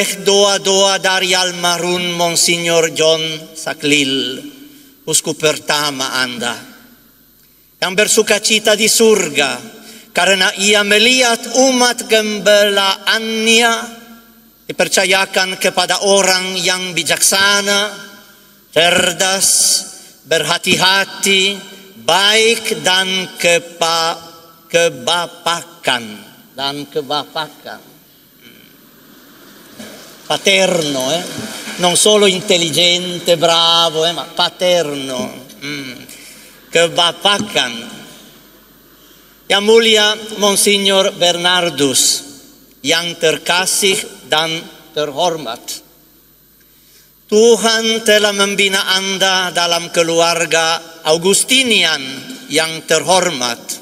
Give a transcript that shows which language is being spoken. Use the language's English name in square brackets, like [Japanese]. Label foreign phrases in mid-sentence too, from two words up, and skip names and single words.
[Indonesian] doa-doa dari almarhum Monsignor John Saklil, uskup pertama Anda, yang bersuka cita di surga karena ia melihat umat gembalaannya dipercayakan kepada orang yang bijaksana, cerdas, berhati-hati, baik dan kebapakan. [Italian] Paterno, non solo intelligente, bravo, ma paterno, kebapakan. [Indonesian] Yang mulia Monsignor Bernardus, yang terkasih dan terhormat, Tuhan telah membina Anda dalam keluarga Augustinian yang terhormat,